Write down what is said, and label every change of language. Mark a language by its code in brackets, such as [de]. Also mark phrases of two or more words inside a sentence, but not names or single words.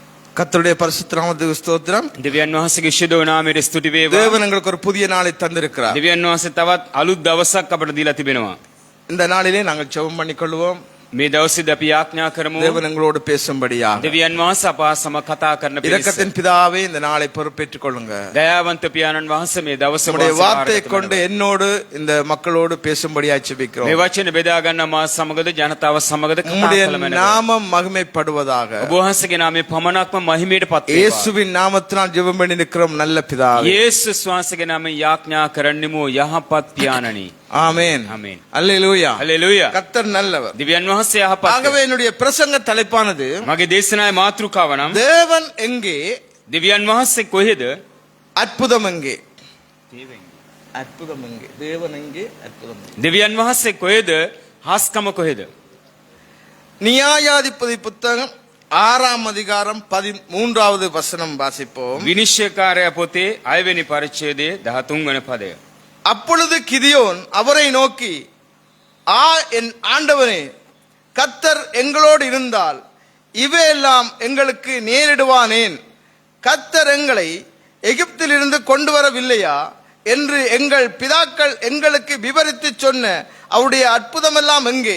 [ta] கர்த்தருடைய பரிசுத்த நாமத்துக்கு ஸ்தோத்திரம். [si] දෙවියන් වහන්සේගේ ශුද්ධ නාමයට ස්තුති වේවා. [ta] தேவன் எங்களுக்கு ஒரு புதிய நாளை தந்திருக்கிறார். [si] දෙවියන් වහන්සේ තවත් අලුත් දවසක් අපට දීලා තිබෙනවා. [ta] இந்த நாளிலே நாங்கள் ஜெபம் பண்ணிக்கொள்வோம். [si] මේ දවසේදී අපි යාඥා කරමු. [ta] தேவன் எங்களோடு பேசும்படியாக. [si] දෙවියන් වහන්සේ අප සම කතා කරන පිණිස. [ta] இரக்கத்தின் பிதாவே இந்த நாளை பொறுப்பேற்றுக் கொள்ளுங்க. [si] දයාවන්ත පියාණන් වහන්සේ මේ දවස [ta] உம்முடைய வார்த்தையை கொண்டு என்னோடு இந்த மக்களோடு பேசும்படியாக ஜெபிக்கிறோம். [si] මේ වචන බෙදා ගන්න මා සමගද ජනතාව සමගද කතා [ta] உம்முடைய [si] කළ මැනව. [ta] நாமம் மகிமைப்படுவதாக. [si] ඔබ වහන්සේගේ නාමය පමණක්ම මහිමයට පත් වේවා. [ta] இயேசுவின் நாமத்தினால் ஜெபம் பண்ணி நிற்கிறோம் நல்ல பிதாவே. [si] යේසුස් වහන්සේගේ නාමයෙන් යාඥා කරන්නෙමු යහපත් පියාණනි. [ta] ஆமென். [si] ආමේන්. [ta] அல்லேலூயா. [si] හලෙලූයා. [ta] கர்த்தர் நல்லவர். [si] දෙවියන් වහන්සේ යහපත්. [ta] ஆகவே என்னுடைய பிரசங்க தலைப்பானது [si] මගේ දේශනාවේ මාතෘකාව නම් [ta] தேவன் எங்கே [si] දෙවියන් වහන්සේ කොහෙද? [ta] அற்புதம் எங்கே? அற்புதம் எங்கே? தேவன் எங்கே? அற்புதம் எங்கே? [si] දෙවියන් වහන්සේ කොහෙද? හාස්කම කොහෙද? [ta] நியாயாதிபதி புத்தகம் 6ஆம் அதிகாரம் 13வது வசனம் வாசிப்போம். [si] විනිශ්චයකාරයා පොතේ 6 වෙනි පරිච්ඡේදයේ 13 වෙනි පදය. [ta] அப்பொழுது கிதியோன் அவரை நோக்கி, என் ஆண்டவனே, கர்த்தர் எங்களோடு இருந்தால் இவையெல்லாம் எங்களுக்கு நேரிடுவானேன்? கர்த்தர் எங்களை எகிப்திலிருந்து கொண்டு வரவில்லையா என்று எங்கள் பிதாக்கள் எங்களுக்கு விவரித்து சொன்ன அவருடைய அற்புதமெல்லாம் எங்கே?